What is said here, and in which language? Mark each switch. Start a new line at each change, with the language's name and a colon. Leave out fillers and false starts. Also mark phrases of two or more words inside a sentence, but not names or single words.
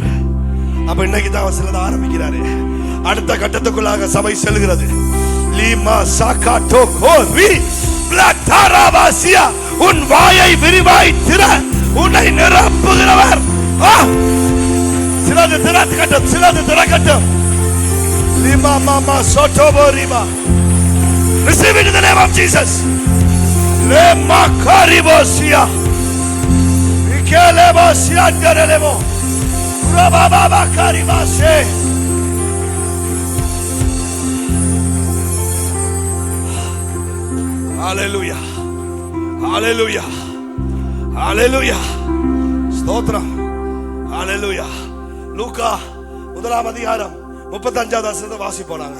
Tamil: அப்ப இன்னைக்கு தான் சிலது ஆரம்பிக்கிறாரு. அடுத்த கட்டத்துக்குள்ளாக சபை செல்கிறது. லீமா சாகாட்டோ கோரி பிளாட்டாராவாசியா, உன் வாயை விரிவாய் திற, உன்னை நிரப்புகிறவர். சிலது திறக்கட்டும், சிலது திறக்கட்டும். Lima mama sotobo riba.
English: Receive it in the name of Jesus. Lema karibosia. Ikelebosia derelebo. Rababa karibase. Hallelujah. Hallelujah. Hallelujah.
Tamil: ஸ்தோத்திரம். Hallelujah. லூக்கா 1ஆம் அதிகாரம் 35வது வசனத்தை வாசிப்போனாங்க.